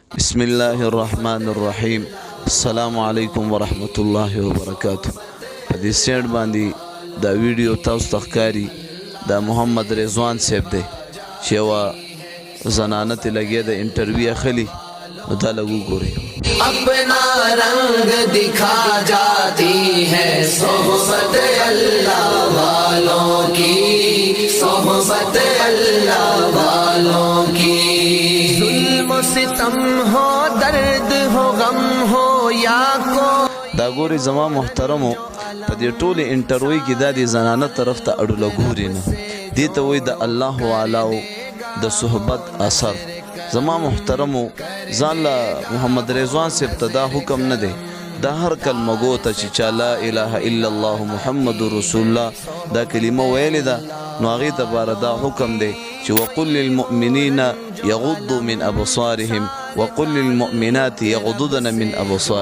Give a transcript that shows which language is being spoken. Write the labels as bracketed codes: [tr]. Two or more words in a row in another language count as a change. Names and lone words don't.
[ar] بسم الله الرحمن الرحیم. السلام علیکم ورحمت الله وبرکاته. [ps] په دې سیټ باندې دا ویډیو تاسو ته ښکاري دا محمد رضوان صاحب دی چې یوه زنانه ترې لګیا ده انټرویو اخلي، نو دا لږ وګورئ. [ur] اپنا رنگ دکھا جاتی ہے صحبت اللہ والوں کی، صحبت اللہ والوں کی. ظلم ستم ہو درد ہو غم ہو یا کو [ps] دا ګوري زما محترمو په دې ټولې انټرویو کې دا د زنانه طرف ته اړوله ګوري نه، دې ته وایي د الله والاو د صحبت اثر. زما محترمو ځان له محمد رضوان صاحب ته دا حکم نه دی، دا هر کلمه ګو ته چې چا [ar] لا اله الا الله محمد رسول الله [ps] دا کلمه ویلې ده، نو هغې ته باره دا حکم دی چې [ar] وقل للمؤمنین یغضوا من ابصارهم وقل للمؤمنات یغضضن من ابصارهم.